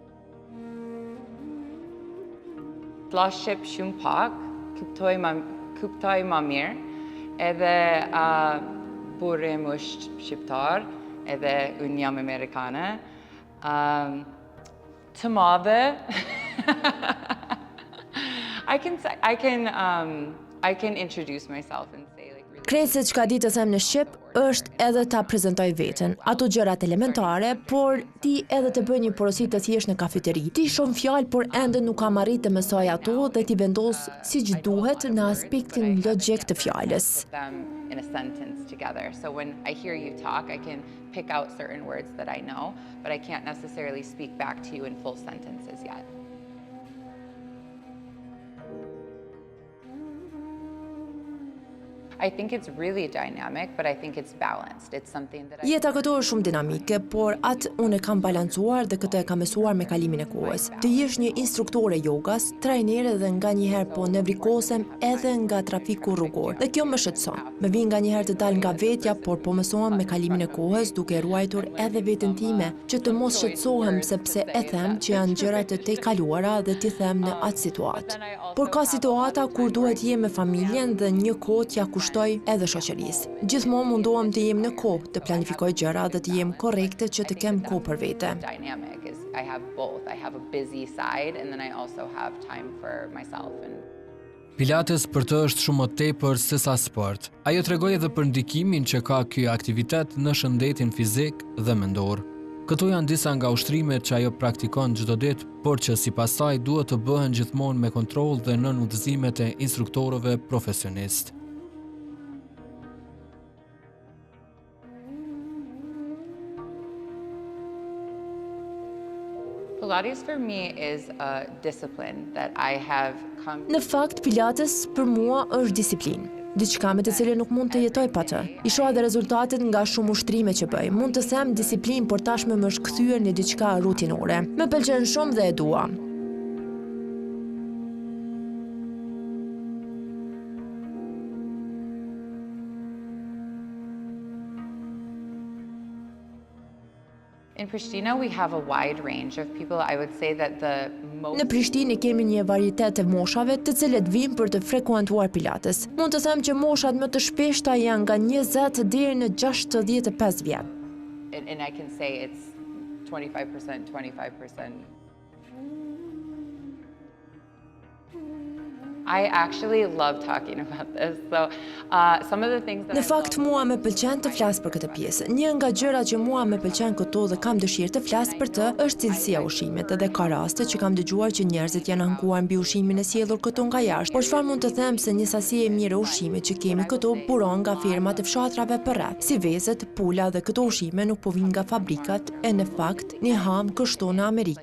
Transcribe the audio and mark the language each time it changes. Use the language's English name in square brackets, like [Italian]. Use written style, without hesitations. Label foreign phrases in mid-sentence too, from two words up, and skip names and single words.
[Albanian] Fllashëp shumë pak, kuptoj më mirë, edhe burri im është shqiptar, edhe unë jam amerikane. Të madhe. [English] I can introduce myself and say [Albanian] Krejt se çka di të them në Shqip është edhe ta prezentoj veten, ato gjërat elementare, por ti edhe të bëj një porosi të thjesht në kafeteri. Ti shumë fjalë, por ende nuk kam arritë të mësoj ato dhe ti vendos siç duhet në aspektin logjik të fjalës. [English] In a sentence together. So when I hear you talk, I can pick out certain words that I know, but I can't necessarily speak back to you in full sentences yet. I think it's really dynamic, but I think it's balanced. It's something that [Albanian] Jeta këto është shumë dinamike, por atë unë e kam balancuar dhe këtë e kam mësuar me kalimin e kohës. Të jesh një instruktore jogas, trajnere dhe nganjëherë po nevrikosem edhe nga trafiku rrugor. Dhe kjo më shqetëson. Më vjen nganjëherë të dal nga vetja, por po mësohem me kalimin e kohës duke ruajtur edhe veten time, që të mos shqetësohem sepse e them që janë gjëra të tejkaluara dhe t'i them në atë situatë. Por ka situata kur duhet jem me familjen dhe një kohë t'ja kushtoj edhe shoqërisë. Gjithmonë mundohem të jem në kohë, të planifikoj gjëra dhe të jem korrekte që të kem kohë për vete. [English] I have both. I have a busy side and then I also have time for myself. [Albanian] Pilates për të është shumë më tepër se sa sport. Ajo tregoi edhe për ndikimin që ka ky aktivitet në shëndetin fizik dhe mendor. Këto janë disa nga ushtrimet që ajo praktikon çdo ditë, por që sipas saj duhet të bëhen gjithmonë me kontroll dhe nën udhëzimet e instruktorëve profesionistë. [English] Pilates for me is a discipline that I have come. [Albanian] Në fakt, Pilates për mua është disiplinë. Diçka me të cilën nuk mund të jetoj pa të. I shoh edhe rezultatet nga shumë ushtrime që bëj. Mund të them disiplinë, por tashmë më është kthyer në diçka rutinore. Më pëlqen shumë dhe e dua. [English] In Pristina, we have a wide range of people. I would say that the most... [Albanian] Në Prishtinë kemi një varietet të moshave të cilët vinë për të frekuentuar Pilates. Mund të them që moshat më të shpeshta janë nga 20 deri në 65 vjet. [English] And I can say it's 25%, 25%. I actually love talking about this. So, some of the things that [Albanian] Në fakt, mua më pëlqen të flas për këtë pjesë. Një nga gjërat që mua më pëlqen këto dhe kam dëshirë të flas për të është cilësia e ushqimit, dhe ka raste që kam dëgjuar që njerëzit janë ankuar mbi ushqimin e sjellur këtu nga jashtë. Por çfarë mund të them se një sasi e mirë e ushqimit që kemi këtu buron nga firma të fshatrave përreth, si vezët, pula dhe këto ushqime nuk po vijnë nga fabrikat, e në fakt ne ham kështu në Amerikë.